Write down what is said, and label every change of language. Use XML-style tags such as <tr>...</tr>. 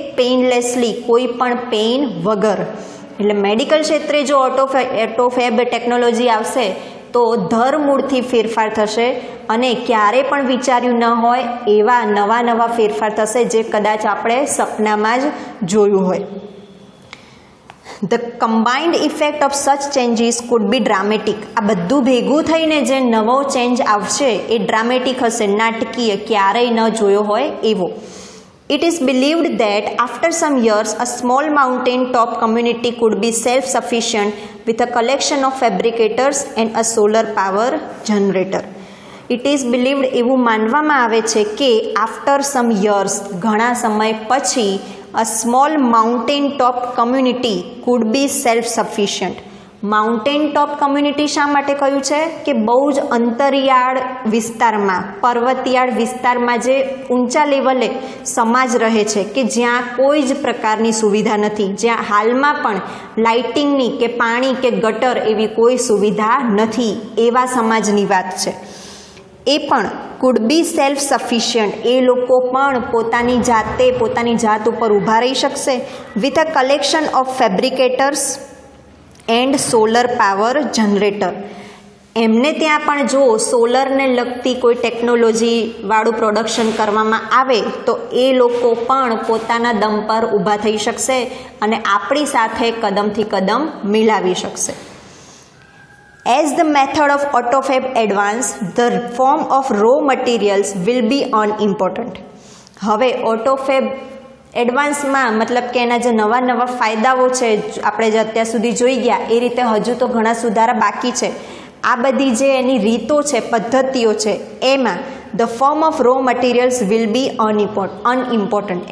<gu>પેઇનલેસલી, કોઈ પણ પેઇન વગર. એટલે મેડિકલ ક્ષેત્રે જો ઓટોફેબ ટેકનોલોજી આવશે તો ધરમૂળથી ફેરફાર થશે અને ક્યારે પણ વિચાર્યું ન હોય એવા નવા ફેરફાર થશે જે કદાચ આપણે સપનામાં જ જોયું હોય.</gu> <en>The combined effect of such changes could be dramatic.</en> <gu>આ બધું ભેગું થઈને જે નવો ચેન્જ આવશે એ ડ્રામેટિક હશે, નાટકીય, ક્યારેય ન જોયો હોય એવો.</gu> <en>It is believed that after some years, a small mountain top community could be self-sufficient with a collection of fabricators and a solar power generator. It is believed,</en> <gu>એવું માનવામાં આવે છે કે</gu> <en>after some years,</en> <gu>ઘણા સમય પછી,</gu> <en>a small mountain top community could be self-sufficient.</en> <gu>Mountain top community શા માટે કહ્યું છે? કે બહુ જ અંતરિયાળ વિસ્તારમાં, પર્વતિયાળ વિસ્તારમાં જે ઊંચા લેવલે સમાજ રહે છે કે જ્યાં કોઈ જ પ્રકારની સુવિધા નથી, જ્યાં હાલમાં પણ લાઇટિંગની કે પાણી કે ગટર એવી કોઈ સુવિધા નથી, એવા સમાજની વાત છે. એ પણ</gu> <en>could be self sufficient,</en> <gu>એ લોકો પણ પોતાની જાત ઉપર ઊભા રહી શકશે</gu> <en>With a collection of fabricators and solar power generator.</en> <gu>એમને ત્યાં પણ જો સોલરને લગતી કોઈ ટેકનોલોજીવાળું પ્રોડક્શન કરવામાં આવે તો એ લોકો પણ પોતાના દમ પર ઊભા થઈ શકશે અને આપણી સાથે કદમથી કદમ મિલાવી શકશે.</gu> <en>As the method of AutoFab advance, the form of raw materials will be unimportant.</en> <gu>હવે AutoFab એડવાન્સમાં મતલબ કે એના જે નવા ફાયદાઓ છે આપણે જે અત્યાર સુધી જોઈ ગયા એ રીતે હજુ તો ઘણા સુધારા બાકી છે. આ બધી જે એની રીતો છે, પદ્ધતિઓ છે, એમાં</gu> <en>The form of raw materials will be unimportant.</en>